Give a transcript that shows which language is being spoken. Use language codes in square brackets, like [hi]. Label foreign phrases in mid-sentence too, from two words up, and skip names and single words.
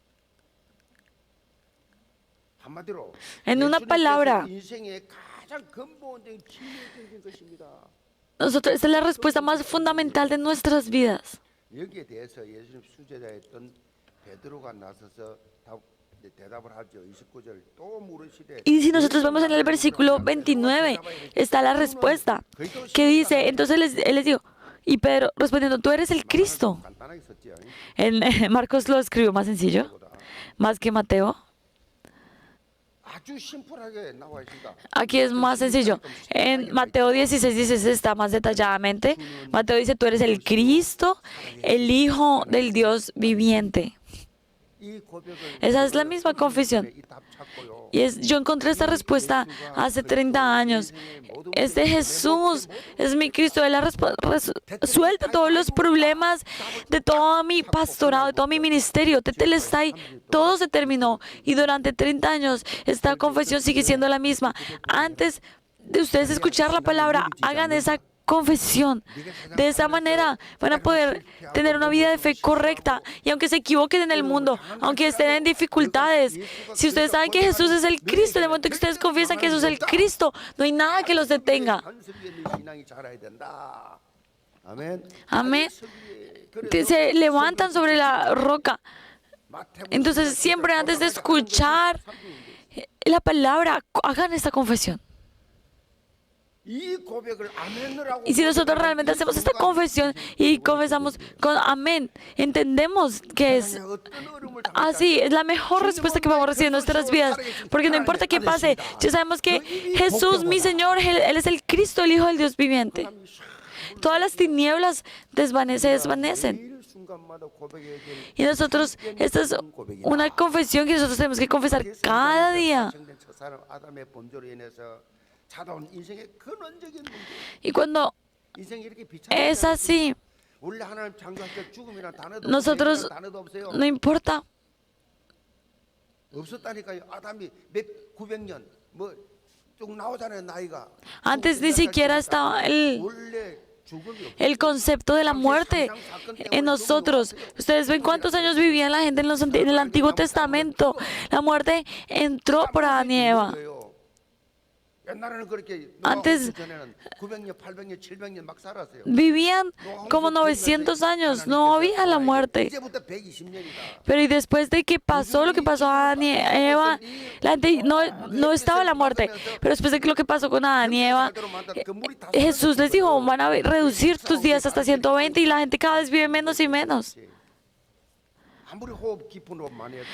[es] En una palabra, esta es la respuesta más fundamental de nuestras vidas. [ko] 대답을 하죠. 29절 또 물으시되 [es] Y si nosotros vemos en el versículo 29, está la respuesta que dice, entonces él les dijo, y Pedro respondiendo, tú eres el Cristo. [ko] 간단하게 썼죠. [es] En Marcos lo escribió más sencillo, más que Mateo. [ko] 아주 심플하게 나와 있습니다. [es] Aquí es más sencillo. En Mateo 16:16 está más detalladamente. Mateo dice, tú eres el Cristo, el Hijo del Dios viviente. [ko] 이 고백을 [es] Esa es la misma confesión. [ko] 이답 찾고요. [es] Y yo encontré esta respuesta hace 30 años. Este Jesús es mi Cristo. Él ha resuelto todos los problemas de todo mi pastorado, de todo mi ministerio. Tetelestai, todo se terminó. Y durante 30 años esta confesión sigue siendo la misma. Antes de ustedes escuchar la palabra, hagan esa confesión. De esa manera van a poder tener una vida de fe correcta. Y aunque se equivoquen en el mundo, aunque estén en dificultades, si ustedes saben que Jesús es el Cristo, en el momento que ustedes confiesan que Jesús es el Cristo, no hay nada que los detenga. [ko] 신앙이 자라야 된다. 아멘. [es] Amén. Se levantan sobre la roca. Entonces siempre antes de escuchar la palabra, hagan esta confesión. [ko] 이 고백을 아멘을 하고 [es] Y si nosotros realmente hacemos esta confesión y confesamos con amén, entendemos que es así, es la mejor respuesta que vamos a recibir en nuestras vidas. Porque no importa qué pase, ya sabemos que Jesús, mi Señor, Él es el Cristo, el Hijo del Dios viviente. Todas las tinieblas se desvanecen. [ko] 일 순간마다 고백해야 될 [es] Y nosotros, esta es una confesión que nosotros tenemos que confesar cada día. [ko] 생된 첫사람 아담의 범죄로 인해서 찾아온 인생의 근원적인 문제. [es] Y cuando [ko] 인생이 이렇게 [es] es [ko] 비참하지 [es] así, [ko] 원래 하나님 창조할 때 죽음이란 단어도 [es] nosotros [ko] 없어요. 단어도 없어요. [es] no importa. [ko] 없었다니까요. 아담이 몇 900년 뭐 쭉 나오잖아요. 나이가. [es] Antes ni siquiera estaba [ko] 원래 죽음이 없어요. [es] el concepto de la muerte en nosotros. Ustedes ven cuántos años vivía la gente en el Antiguo Testamento. La muerte entró por Adán y Eva. [ko] 옛날에는 그렇게 [es] Antes- [ko] 전에는 900년, 800년, 700년 막 살았어요. [es] Vivían como 900 años, no había la muerte. [ko] 이제부터 120년이다. [es] Pero y después de que pasó lo que pasó a Adán y Eva, la gente no estaba la muerte. Pero después de que lo que pasó con Adán y Eva, Jesús les dijo, van a reducir tus días hasta 120 y la gente cada vez vive menos y menos. [ko] 아무리 호흡 깊은 호흡 많이 해도